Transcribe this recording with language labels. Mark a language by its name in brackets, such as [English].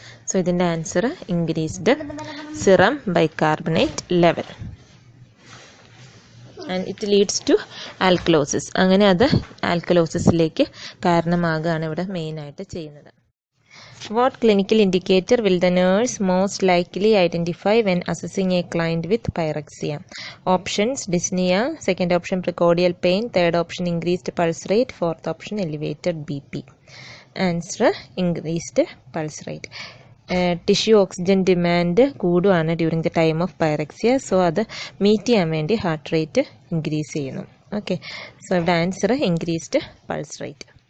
[English] So ഇതിൻ്റെ answer increased serum bicarbonate level and it leads to alkalosis. [Malayalam] അങ്ങനെ അത് ആൽക്കലോസിസിലേക്ക് കാരണമാകുകയാണ് ഇവിടെ മെയിനായിട്ട് ചെയ്യുന്നത്. [English] What clinical indicator will the nurse most likely identify when assessing a client with pyrexia? Options: dyspnea, second option precordial pain, third option increased pulse rate, fourth option elevated BP. Answer: increased pulse rate. [Malayalam] Tissue oxygen demand കൂടുകയാണ് [English] During the time of pyrexia. [Malayalam] So അത് meet ചെയ്യാൻ വേണ്ടി heart rate increase ചെയ്യുന്നു. Okay, so ഇവിടെ answer increased pulse rate.